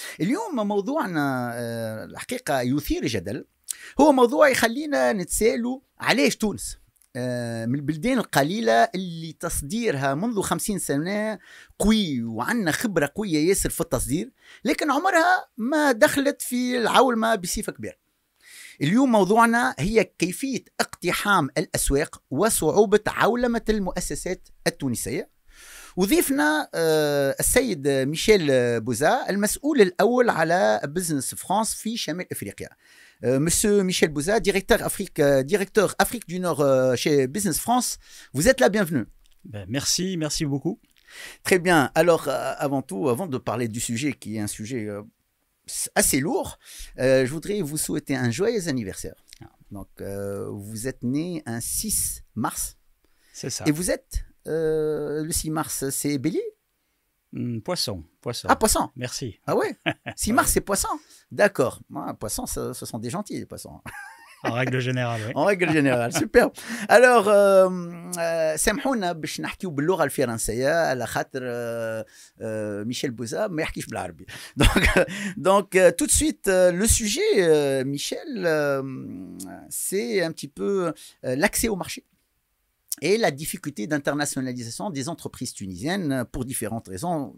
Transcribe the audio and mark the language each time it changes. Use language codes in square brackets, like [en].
[ar] اليوم موضوعنا الحقيقة يثير الجدل، هو موضوع يخلينا نتسالوا علاش تونس من البلدان القليلة اللي تصديرها منذ 50 سنة قوي وعندنا خبرة قوية ياسر في التصدير، لكن عمرها ما دخلت في العولمة بصفة كبيرة. اليوم موضوعنا هي كيفية اقتحام الأسواق وصعوبة عولمة المؤسسات التونسية. وضيفنا السيد ميشيل بوزا، المسؤول الأول على بزنس فرانس في شمال أفريقيا. [fr] Monsieur Michel Bouza, directeur Afrique du Nord chez Business France, vous êtes la bienvenue. Merci beaucoup. Très bien. Alors, avant tout, avant de parler du sujet qui est un sujet assez lourd, je voudrais vous souhaiter un joyeux anniversaire. Donc, vous êtes né un 6 mars. C'est ça. Et vous êtes, le 6 mars, c'est Bélier? Poisson. Ah, poisson. Merci. Ah ouais. 6 mars, c'est poisson. D'accord. Poisson, ce sont des gentils, les poissons. En règle générale, oui. En règle générale, super. [ar] Alors, سامحونا باش نحكيو باللغة الفرنسية على خاطر ميشيل بوزا ما يحكيش بالعربي. [fr] Donc, tout de suite, le sujet, Michel, c'est un petit peu l'accès au marché et la difficulté d'internationalisation des entreprises tunisiennes pour différentes raisons.